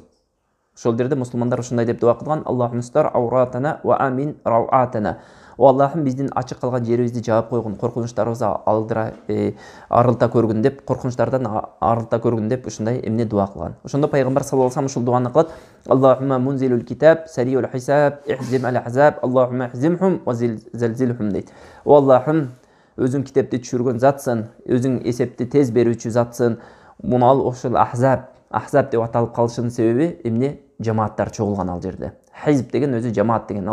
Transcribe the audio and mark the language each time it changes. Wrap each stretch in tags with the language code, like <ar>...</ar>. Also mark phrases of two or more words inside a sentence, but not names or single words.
<ky>Ошол жерде мусулмандар ушундай деп дуа кылган:</ky> <ar>اللهم استر عوراتنا وآمن روعاتنا.</ar> <ky>о Аллахым биздин ачык калган жерибизди жаап койгун, коркунучтарыбызды арылта көргүн деп, коркунучтардан арылта көргүн деп ушундай эмне дуа кылган. Ошондо пайгамбар</ky> <ar>صلى الله عليه</ar> <ky>ушул дуаны кылат:</ky> <ar>اللهم منزل الكتاب سريع الحساب, اهزم الأحزاب اللهم اهزمهم وزلزلهم дейт.</ar> <ky>О Аллахым, өзүң китепти түшүргөн затсың, өзүң эсепти тез берүүчү затсың. Муну ал ошол ахзаб деп аталып калышынын себеби эмне? Жамааттар чогулган ал жерде. Хизб деген өзү жамаат деген.</ky>